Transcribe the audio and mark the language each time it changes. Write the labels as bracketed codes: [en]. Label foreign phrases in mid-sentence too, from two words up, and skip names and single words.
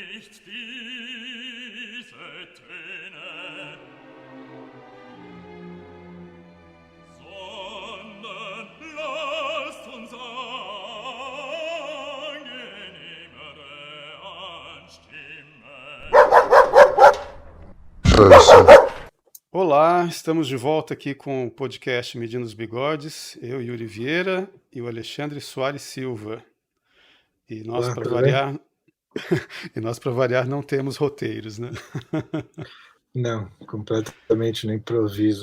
[de] ist diese Töne, sondern lasst uns angenehmere anstimmen. [pt] Olá, estamos de volta aqui com o podcast Medindo os Bigodes, eu, Yuri Vieira, e o Alexandre Soares Silva. E nós, Olá, para tudo variar, para variar, não temos roteiros, né? Não, completamente no improviso.